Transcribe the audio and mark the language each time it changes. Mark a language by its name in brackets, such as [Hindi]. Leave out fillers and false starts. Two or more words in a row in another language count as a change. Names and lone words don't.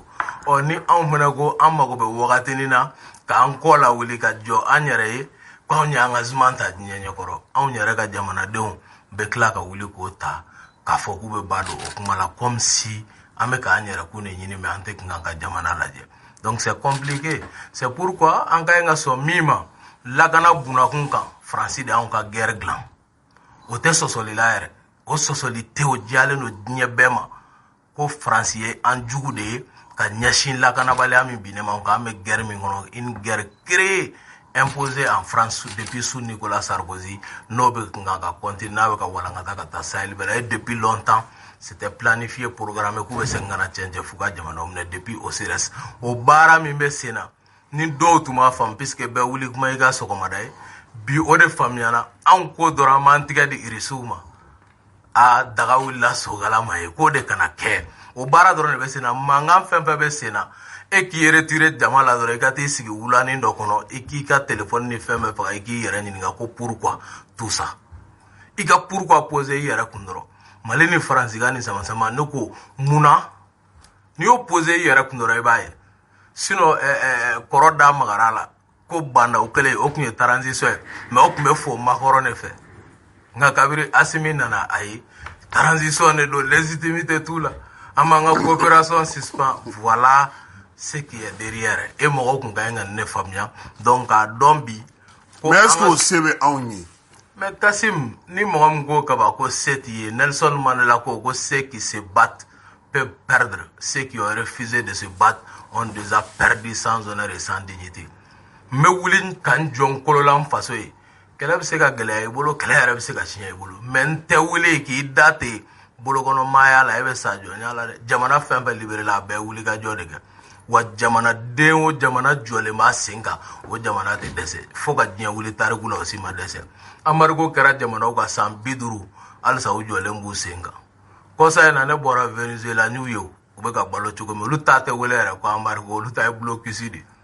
[Bambara] Ni anw fana ko an mago bɛ wagatinin na k'an kɔ la wuli ka jɔ an yɛrɛ ye ko anw ye engagement ta diɲɛ ɲɛkɔrɔ anw yɛrɛ ka jamanadenw bɛ tila ka wuli k'o ta k'a fɔ k'u bɛ ba don o kuma la [French] comme si [Bambara] an bɛ k'an yɛrɛ kun de ɲini mais an tɛ kan ka jamana lajɛ. [French] Donc c'est compliqué. [Bambara] C'est pourquoi an ka ɲi ka sɔn min ma lakana bunakun kan Faransi de y'anw ka guerre dilan o tɛ sɔsɔli la yɛrɛ o sɔsɔli tɛ o diyalen don diɲɛ bɛɛ ma ko Faransi ye an jugu de ye ka ɲɛsin lakanabaliya min binnen ma kan an bɛ guerre min kɔnɔ [French] une guerre créée imposée en France depuis sous Nicolas Sarkozy [Bambara] n'o bɛ kan ka continuer n'a bɛ ka walankata ka taa Sahel bɛɛ la [French] et depuis longtemps c'était planifié programmé [Bambara] k'u bɛ segin ka na cɛncɛn f'u ka jamana minɛ depuis o CRS o baara min bɛ sen na ni dɔw tun b'a faamu puisque bɛɛ wuli kuma i ka sɔgɔmada ye bi o de faamuyana anw ko dɔrɔn an b'an tigɛ di irisiw ma a daga wulila sogala ma ye k'o de kana kɛ o baara dɔrɔn de bɛ sen na mankan fɛn fɛn bɛ sen na e k'i retiré jama la dɔrɔn i ka t'i sigi wulanin dɔ kɔnɔ i k'i ka téléphone ni fɛn bɛɛ faga i k'i yɛrɛ ɲininka ko [French] pourquoi tout ça [Bambara] i ka [French] pourquoi poser [Bambara] i yɛrɛ kun dɔrɔn Mali ni Faransi ka ni sama-sama ne ko munna n'i y'o poser i yɛrɛ kun dɔrɔn i b'a ye sinon kɔrɔ da magara la ko banda o kɛlen o tun ye transition ye mais o tun bɛ fɔ Macron de fɛ nka kabiri Assimi nana ayi transition de don légitimité t'u la an b'an ka coopération suspend [French] voilà ce qui est derrière [Bambara] e mɔgɔw kun ka ɲi ka ne faamuya donc k'a dɔn bi. Mais est-ce que o se bɛ anw ye. [French] Mais [Bambara] Kassim ni mɔgɔ min ko kaba ko se t'i ye Nelson Mandela ko [French] ceux qui se battent peuvent perdre ceux qui ont refusé de se battre ont déjà perdu sans honneur et sans dignité. [Bambara] N bɛ wuli ka n jɔ n kolo la n faso ye kɛlɛ bɛ se ka gɛlɛya i bolo kɛlɛ yɛrɛ bɛ se ka tiɲɛ i bolo mais n tɛ wuli k'i da ten bolokɔnɔmaaya la e bɛ sa jɔnya la dɛ jamana fɛn fɛn libéré la a bɛɛ wuli ka jɔ de kɛ wa jamanaden o jamana jɔlen b'a sen kan o jamana tɛ dɛsɛ fo ka diɲɛ wuli tariku la o si ma dɛsɛ Amarigo kɛra jamanaw ka san 50 halisa u jɔlen b'u sen kan kɔsa in na ne bɔra Venezuela n'u ye u bɛ ka balo cogo min olu ta tɛ wele yɛrɛ ko Amarigo olu ta ye blocus de